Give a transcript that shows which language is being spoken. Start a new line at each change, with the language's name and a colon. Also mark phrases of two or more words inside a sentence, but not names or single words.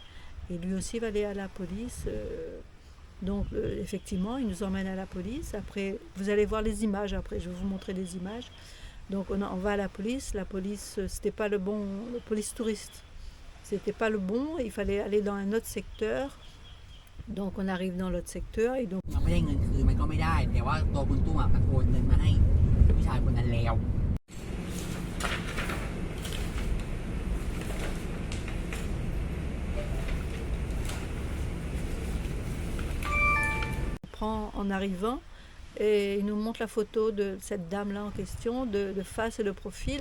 French: Et lui aussi va aller à la police. Donc effectivement, il nous emmène à la police. Après, vous allez voir les images. Après, je vais vous montrer les images. Donc on va à la police. La police, c'était pas le bon, la police touriste. C'était pas le bon. Il fallait aller dans un autre secteur. Donc on arrive dans l'autre secteur et donc
Thai: มันไม่ได้เงินคือมันก็ไม่ได้แต่ว่าตัวคุณตุ้มอะมันโอนเงินมาให้ผู้ชายคนนั้นแล้ว
French: on prend en arrivant et il nous montre la photo de cette dame-là en question, de face et de profil.